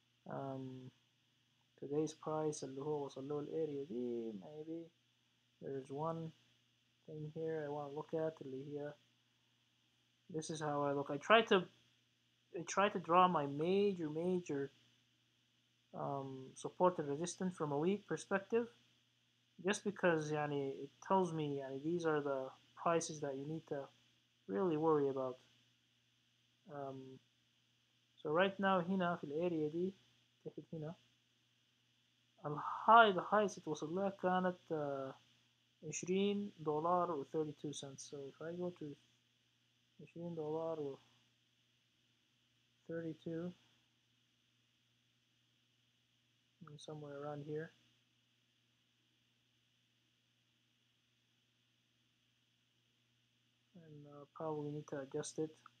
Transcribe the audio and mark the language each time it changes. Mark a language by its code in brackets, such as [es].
[en] Um, today's price [ar] اللي هو وصل له الاريا دي [en] maybe there's one thing here I want to look at اللي هي this is how I look. I try to draw my major support and resistance from a week perspective just because يعني it tells me يعني these are the prices that you need to really worry about. um, so right now [ar] هنا في الاريا دي تحت هنا [en] the highest [ar] توصل لها كانت 20 دولار و 32 cents. [en] So if I go to 20 دولار و 32 somewhere around here, and probably need to adjust it.